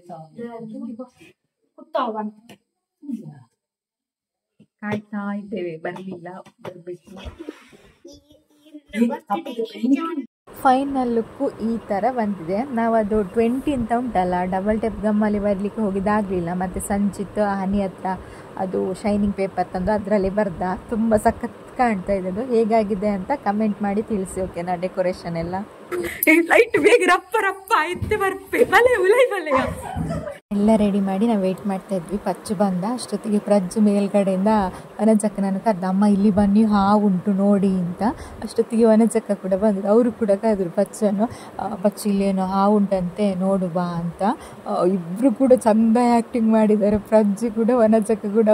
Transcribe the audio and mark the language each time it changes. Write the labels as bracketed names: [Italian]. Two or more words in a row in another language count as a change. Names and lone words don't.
[Kannada] ಕಾಯ್ತಾ ಇದ್ದೇವೆ ಬರ್ಲಿಲ್ಲ ಬರ್ಬೇಕು [English] final look [Kannada] ಈ ಥರ ಬಂದಿದೆ. ನಾವು ಅದು 20 ಅಂತ ಉಂಟಲ್ಲ [English] double tape [Kannada] ಗಮ್ಮಲ್ಲಿ ಬರಲಿಕ್ಕೆ ಹೋಗಿದ್ದಾಗಲಿಲ್ಲ. ಮತ್ತು ಸಂಚಿತ್ ಹನಿ ಹತ್ರ ಅದು [English] shining paper [Kannada] ತಂದು ಅದರಲ್ಲಿ ಬರ್ದ ತುಂಬ ಸಖತ್ ಕಾಣ್ತಾ ಇದೆ. ಅದು ಹೇಗಾಗಿದೆ ಅಂತ ಕಮೆಂಟ್ ಮಾಡಿ ತಿಳಿಸಿ. ಓಕೆನಾ? ಡೆಕೋರೇಷನ್ ಎಲ್ಲ ಲೈಟ್ ಬೇಗ ರಪ್ಪ ರಪ್ಪ ಆಯ್ತು [Tulu] ಬರ್ಪೆ ಬಲೆ ಉಲೈ ಬಲೆಯ [Kannada] ಎಲ್ಲ ರೆಡಿ ಮಾಡಿ ನಾವು ವೆಯ್ಟ್ ಮಾಡ್ತಾ ಇದ್ವಿ. ಪಚ್ಚು ಬಂದ ಅಷ್ಟೊತ್ತಿಗೆ ಪ್ರಜ್ಜು ಮೇಲ್ಗಡೆಯಿಂದ ವನಜಕ್ಕನನ್ನು ಕರೆದ, ಅಮ್ಮ ಇಲ್ಲಿ ಬನ್ನಿ ಹಾವು ಉಂಟು ನೋಡಿ ಅಂತ. ಅಷ್ಟೊತ್ತಿಗೆ ವನಜಕ್ಕ ಕೂಡ ಬಂದರು. ಅವರು ಕೂಡ ಕರೆದ್ರು ಪಚ್ಚನ್ನು, ಪಚ್ಚು ಇಲ್ಲೇನೋ ಹಾವು ಉಂಟಂತೆ ನೋಡು ಬಾ ಅಂತ. ಇಬ್ಬರು ಕೂಡ ಚೆಂದ ಆ್ಯಕ್ಟಿಂಗ್ ಮಾಡಿದ್ದಾರೆ. ಪ್ರಜ್ಜು ಕೂಡ ವನಜಕ್ಕ ಕೂಡ.